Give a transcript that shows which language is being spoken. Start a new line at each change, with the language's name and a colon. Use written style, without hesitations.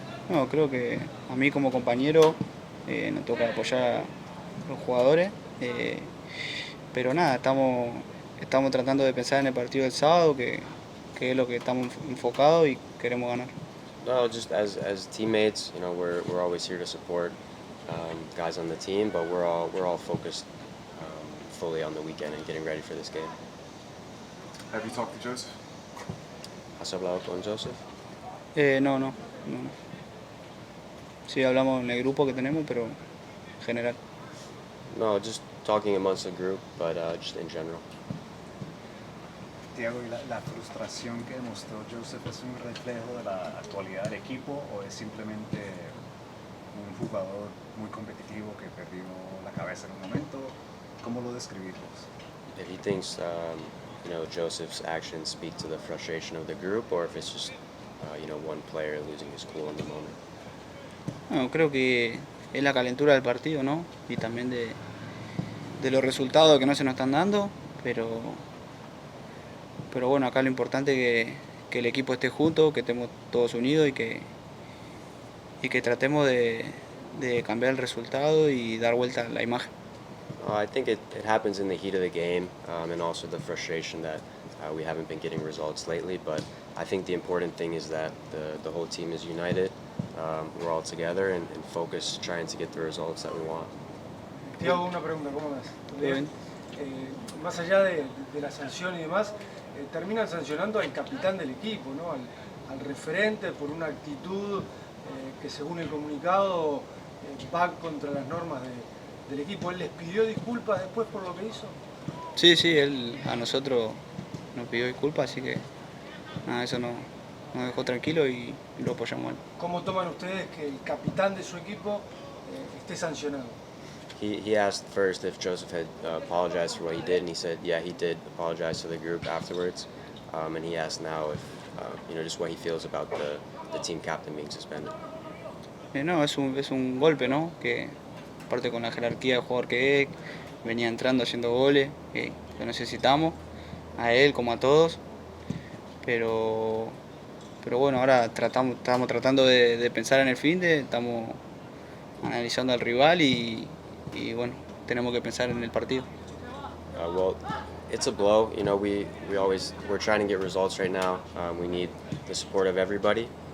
Spanish: No, creo que a mí como compañero nos toca apoyar a los jugadores, pero nada, estamos tratando de pensar en el partido del sábado, que es lo que estamos enfocados y queremos ganar.
English: No, just as teammates, we're always here to support guys on the team, but we're all focused fully on the weekend and getting ready for this game. Have you talked to Joseph?
Spanish: ¿Has hablado con Joseph? No. Sí, hablamos en el grupo que tenemos, pero en general.
English: No, just talking amongst the group, but just in general.
Spanish: Thiago, ¿y la frustración que demostró Joseph es un reflejo de la actualidad del equipo o es simplemente un jugador muy competitivo que perdió la cabeza en un momento? ¿Cómo lo describimos?
English: If he thinks Joseph's actions speak to the frustration of the group, or if it's just one player losing his cool in the moment.
Spanish: No, creo que es la calentura del partido, ¿no? Y también de los resultados que no se nos están dando, pero bueno, acá lo importante es que el equipo esté junto, que estemos todos unidos y que tratemos de cambiar el resultado y dar vuelta a la imagen.
English: I think it happens in the heat of the game and also the frustration that we haven't been getting results lately, but I think the important thing is that the whole team is united. We're all together and focused, trying to get the results that we want.
Spanish: Thiago, una pregunta, ¿cómo ves? Bien. Más allá de la sanción y demás, terminan sancionando al capitán del equipo, ¿no? al referente por una actitud que según el comunicado va contra las normas del equipo. ¿Él les pidió disculpas después por lo que hizo? Sí, él a nosotros nos pidió disculpas, así que nada, eso nos dejó tranquilo y lo apoyamos a él. ¿Cómo toman ustedes que el capitán de su equipo esté sancionado?
English: He asked first if Joseph had apologized for what he did, and he said, yeah, he did apologize to the group afterwards. And he asked now if, just what he feels about the team captain being suspended.
Spanish: No, es un golpe, ¿no? Que aparte con la jerarquía de jugador que es, venía entrando haciendo goles, que necesitamos, a él como a todos. Pero bueno, ahora estamos tratando de pensar en el finde, estamos analizando al rival y bueno, tenemos que pensar en el partido.
English: Well, it's a blow. We're trying to get results right now. We need the support of everybody.